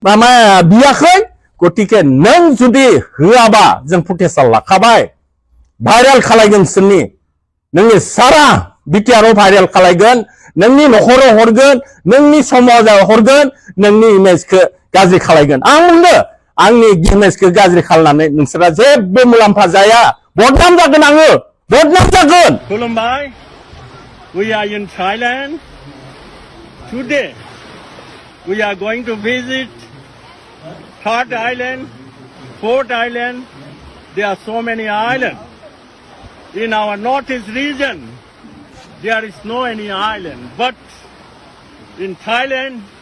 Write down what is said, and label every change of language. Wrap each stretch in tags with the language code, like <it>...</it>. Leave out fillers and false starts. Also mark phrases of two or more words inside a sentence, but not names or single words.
<brx>मामा बियाखै गतिके नों जुदि होआबा जों प्रटेस्टआ लाखाबाय भाइरेल खालायगोन सोरनि नोंनि सारा बिटिआरआव भाइरेल खालायगोन नोंनि नखराव हरगोन नोंनि समाजाव हरगोन नोंनि इमेजखौ गाज्रि खालायगोन आं बुंदो आंनि इमेजखौ गाज्रि खालामनानै नोंसोरा जेबो मुलाम्फा जाया बदनाम जागोन आङो बदनाम जागोन</brx> <en>खुलुमबाय we are in Thailand today we are going to visit third island fourth island there are so many islands in our northeast region there is no any island but in Thailand</en>